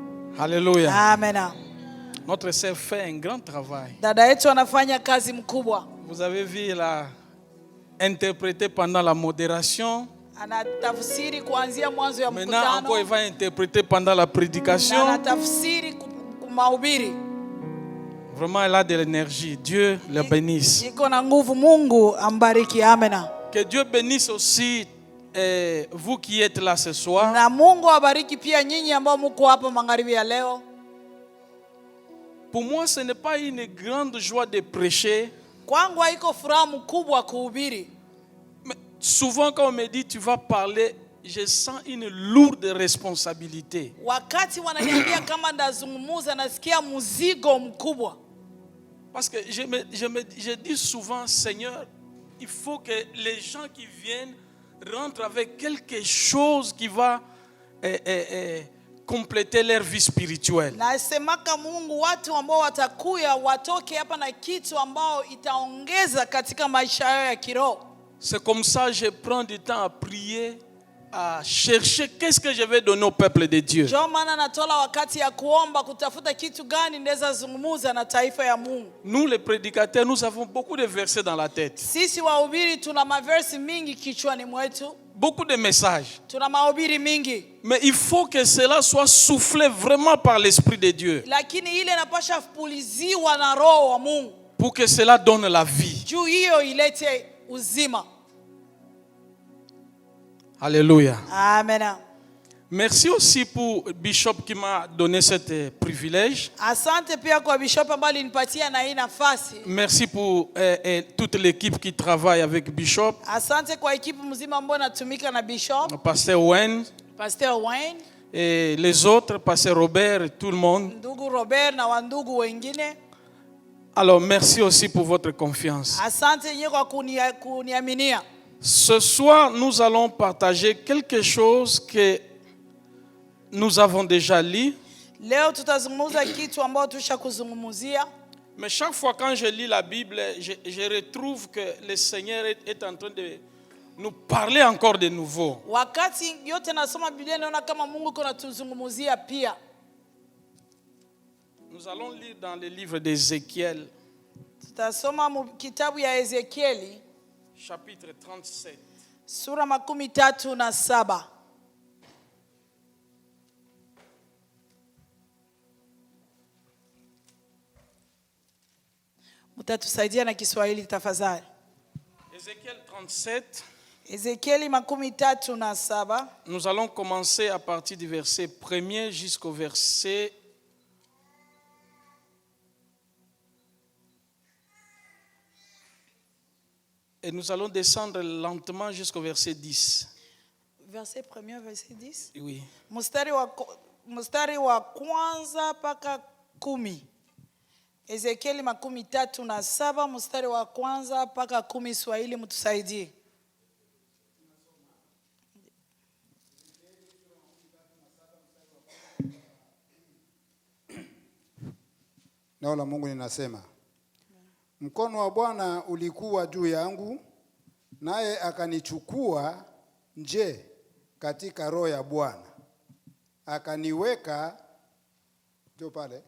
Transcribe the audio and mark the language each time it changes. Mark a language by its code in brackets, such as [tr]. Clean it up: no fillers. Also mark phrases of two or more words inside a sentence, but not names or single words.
[fr] Alléluia. Amen. Notre sœur fait un grand travail. [sw] Dada yetu anafanya kazi mkubwa. [fr] Vous avez vu, il a interprété pendant la modération. [sw] Anatafsiri kuanzia mwanzo ya [fr] Maintenant encore, il [sw] mkutano. [fr] va interpréter pendant la [sw] Na [fr] prédication. [sw] anatafsiri kumahubiri. [fr] Vraiment, elle a de l'énergie. Dieu le bénisse. [sw] Iko na nguvu. Mungu ambariki. Amen. [fr] Que Dieu bénisse aussi vous qui êtes là ce soir. [sw] Na Mungu abariki pia nyinyi ambao mko hapa magharibi ya leo. [fr] Pour moi, ce n'est pas une grande joie de prêcher. [sw] Kwangu haiko furaha mkubwa kuhubiri. [fr] Mais souvent, quand on me dit tu vas parler, je sens une lourde responsabilité. [sw] Wakati wananiambia kama ndazungumuza nasikia mzigo mkubwa. [fr] Parce que je dis souvent, Seigneur, il faut que les gens qui viennent rentrent avec quelque chose qui va compléter leur vie spirituelle. [sw] Nasemaka Mungu watu ambao watakuya watoke hapa na kitu ambao itaongeza katika maisha yao ya kiroho. [fr] C'est comme ça je prends du temps à prier, à chercher qu'est-ce que je vais donner au peuple de Dieu. [sw] Ndio maana natola wakati ya kuomba kutafuta kitu gani ndeza zungumuza na taifa ya Mungu. [fr] Nous les prédicateurs, nous avons beaucoup de versets dans la tête. [sw] Sisi wahubiri tuna maversi mingi kichwani mwetu. [fr] Beaucoup de messages. [sw] Tuna mahubiri mingi. [fr] Mais il faut que cela soit soufflé vraiment par l'Esprit de Dieu. [sw] Lakini ile inapasha puliziwa na Roho wa Mungu. [fr] Pour que cela donne la vie. [sw] Juu hiyo ilete uzima. [fr] Alléluia. Amen. Merci aussi pour Bishop qui m'a donné ce privilège. [sw] Asante pia kwa bishop ambaye alinipatia na hii nafasi. [fr] Merci pour toute l'équipe qui travaille avec Bishop. [sw] Asante kwa ekipu mzima ambayo natumika na bishop. [fr] Pasteur Wayne. Pasteur Wayne. Et les autres, Pasteur Robert et tout le monde. [sw] Ndugu Robert na wandugu wengine. [fr] Alors merci aussi pour votre confiance. [sw] Asante nyinyi kwa kuniaminia. [fr] Ce soir, nous allons partager quelque chose que nous avons déjà lu. [sw] Leo tutazungumza kitu ambao tushakuzungumzia. [fr] Mais chaque fois quand je lis la Bible, je retrouve que le Seigneur est en train de nous parler encore de nouveau. [sw] Wakati yote nasoma Biblia naona kama Mungu kuna tuzungumzia pia. [fr] Nous allons lire dans le livre d'Ézéchiel. [sw] Tutasoma kitabu ya Ezekieli. [fr] Chapitre 37. [sw] Sura 37. Mtatusaidia na Kiswahili tafadhali. [fr] Ézéchiel 37. [sw] Ezekieli 37. [fr] Nous allons commencer à partir du verset 1er jusqu'au verset 10. Et nous allons descendre lentement jusqu'au verset 10. Verset 1er, verset 10. Oui. [sw] Mstari wa kwanza mpaka 10. Ezekieli 37 mstari wa kwanza mpaka 10. Swahili mtusaidie. Neno la Mungu linasema, mkono wa Bwana ulikuwa juu yangu, naye akanichukua nje katika roho ya Bwana, akaniweka ndio pale.